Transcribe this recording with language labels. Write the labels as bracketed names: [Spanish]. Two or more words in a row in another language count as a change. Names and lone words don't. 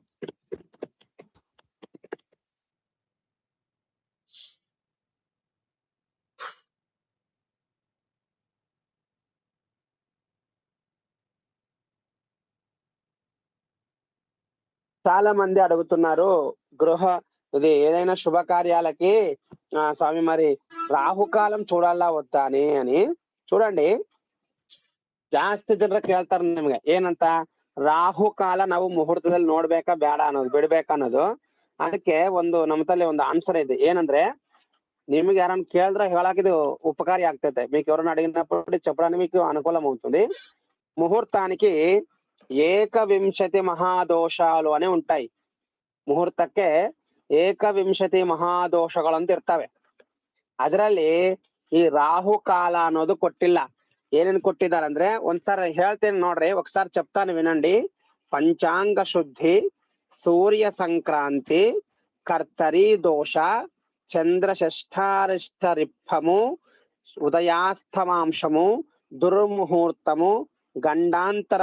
[Telugu] చాలా మంది అడుగుతున్నారు ఇది ఏదైనా శుభకార్యాలకి స్వామి మరి రాహుకాలం చూడాలా వద్దా అని చూడండి. [Kannada] ಜಾಸ್ತಿ ಜನರ ಕೇಳ್ತಾರ ನಿಮ್ಗೆ ಏನಂತ ರಾಹುಕಾಲ ನಾವು ಮುಹೂರ್ತದಲ್ಲಿ ನೋಡ್ಬೇಕಾ ಬೇಡ ಅನ್ನೋದು ಬಿಡ್ಬೇಕಾ ಅನ್ನೋದು. ಅದಕ್ಕೆ ನಮ್ಮಲ್ಲಿ ಒಂದು ಆನ್ಸರ್ ಇದೆ. ಏನಂದ್ರೆ నిಮಗೆ ಯಾರನ್ನ ಕೇಳಿದ್ರೆ ಹೇಳಕ್ [Telugu] ఇది ఉపకారి [Kannada] ಆಗ್ತೈತೆ. [Telugu] మీకు ఎవరైనా అడిగినప్పుడు చెప్పడానికి మీకు అనుకూలం అవుతుంది. ముహూర్తానికి 21 మహాదోషాలు అని ఉంటాయి. [Kannada] ముహూರ್ತಕ್ಕೆ 21 ಮಹಾದೋಷಗಳು ಅಂತ ಇರ್ತವೆ. ಅದರಲ್ಲಿ ಈ ರಾಹುಕಾಲ ಅನ್ನೋದು ಕೊಟ್ಟಿಲ್ಲ. ಏನೇನ್ ಕೊಟ್ಟಿದ್ದಾರೆ ಅಂದ್ರೆ ಒಂದ್ಸಾರಿ ಹೇಳ್ತೇನೆ ನೋಡ್ರಿ, [Telugu] ఒకసారి చెప్తాను వినండి. పంచాంగ శుద్ధి, సూర్య సంక్రాంతి, కర్తరి దోష, చంద్ర షష్ఠారిష్ట రిప్పము, ఉదయాస్తమాంశము, దుర్ముహూర్తము, గండాంతర